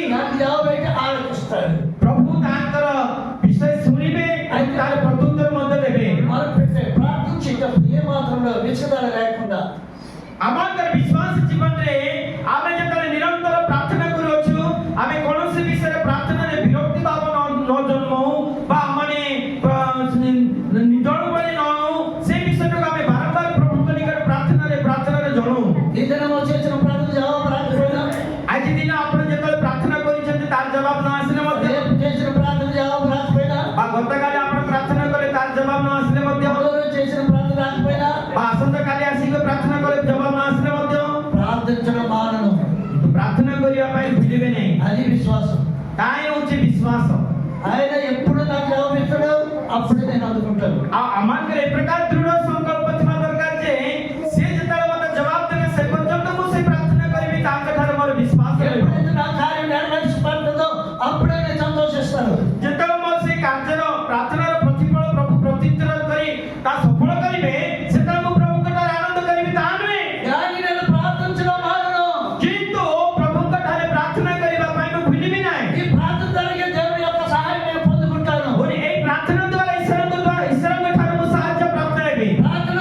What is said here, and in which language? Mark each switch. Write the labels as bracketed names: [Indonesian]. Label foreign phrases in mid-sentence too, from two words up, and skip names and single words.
[Telugu] నాకు జవాబు అయితే ఆలకిస్తాడు. [Odia] ପ୍ରଭୁ ତାଙ୍କର ବିଷୟ ଶୁଣିବେ ଆଉ ତାର ପ୍ରତ୍ୟୁତ୍ତର ମଧ୍ୟ ଦେବେ। [Telugu] మొరపెట్టే ప్రార్థించేటప్పుడు ఏ మాత్రంలో విచక్షణ లేకుండా [Odia] ଆମର ବିଶ୍ୱାସ ଜୀବନରେ ଆମେ ଯେତେବେଳେ ନିରନ୍ତର ପ୍ରାର୍ଥନା କରୁଅଛୁ, ଆମେ କୌଣସି ବିଷୟରେ ପ୍ରାର୍ଥନାରେ ବିରକ୍ତି ଭାବ ନ ଜନ୍ମଉ ବା ମାନେ ନିଜଳୁ ଭଳି ନ ହଉ, ସେ ବିଷୟଟାକୁ ଆମେ ବାରମ୍ବାର ପ୍ରଭୁଙ୍କ ନିକଟରେ ପ୍ରାର୍ଥନାରେ ଜଣାଉ। [Telugu] ఈ దినం చేసిన ప్రార్థన జవాబు రాకపోయినా, [Odia] ଆଜି ଦିନ ଆପଣ ଯେତେବେଳେ ପ୍ରାର୍ଥନା କରିଛନ୍ତି ତାର ଜବାବ ନ ଆସିଲେ ମଧ୍ୟ, [Telugu] రేపు చేసిన ప్రార్థన జవాబు రాకపోయినా, [Odia] ବା ଗତକାଲି ଆପଣ ପ୍ରାର୍ଥନା କଲେ ତାର ଜବାବ ନ ଆସିଲେ ମଧ୍ୟ, [Telugu] ఎవరో చేసిన ప్రార్థన రాకపోయినా, [Odia] ବା ଆସନ୍ତାକାଲି ଆସିକି ପ୍ରାର୍ଥନା କଲେ ଜବାବ ନ ଆସିଲେ ମଧ୍ୟ [Telugu] ప్రార్థించడం మానను. [Odia] ପ୍ରାର୍ଥନା କରିବା ପାଇଁ ଭୁଲିବେ ନାହିଁ। [Telugu] అది విశ్వాసం. [Odia] ତାହା ହେଉଛି ବିଶ୍ୱାସ। [Telugu] ఆయన ఎప్పుడు నాకు జవాబు ఇస్తాడో అప్పుడే నేను అందుకుంటాను. [Odia] ଆଉ ଆମମାନଙ୍କର ଏ ପ୍ରକାର ଦୃଢ଼ ସଂକଳ୍ପ ଥିବା ଦରକାର ଯେ ସେ ଯେତେବେଳେ ମୋତେ ଜବାବ ଦେବେ ସେ ପର୍ଯ୍ୟନ୍ତ ମୁଁ ସେ ପ୍ରାର୍ଥନା କରିବି, ତାଙ୍କ ଠାରେ ମୋର ବିଶ୍ୱାସ ରହିବ। [Telugu] ఎప్పుడైతే నా కార్యం నెరవేర్చబడుతుందో అప్పుడే నేను సంతోషిస్తాను. [Odia] ଯେତେବେଳେ ମୋର ସେ କାର୍ଯ୍ୟର ପ୍ରାର୍ଥନାର ପ୍ରତିଫଳ ପ୍ରଭୁ ପ୍ରତ୍ୟୁତ୍ତର କରି ତା ସଫଳ କରିବେ, ସେତେବେଳେ ମୁଁ ପ୍ରଭୁଙ୍କ ଠାରେ ଆନନ୍ଦ କରିବି, ତାହା ନୁହେଁ। [Telugu] కానీ నేను ప్రార్థించడం మానను. [Odia] କିନ୍ତୁ ପ୍ରଭୁଙ୍କ ଠାରେ ପ୍ରାର୍ଥନା କରିବା ପାଇଁ ମୁଁ ଭୁଲିବି ନାହିଁ। [Telugu] ఈ ప్రార్థన జరిగే దేవుని యొక్క సహాయం నేను పొందుకుంటాను. [Odia] ପୁଣି ଏଇ ପ୍ରାର୍ଥନା ଦ୍ୱାରା ଈଶ୍ୱରଙ୍କ ଠାରୁ ମୁଁ ସାହାଯ୍ୟ ପ୍ରାପ୍ତ ହେବି।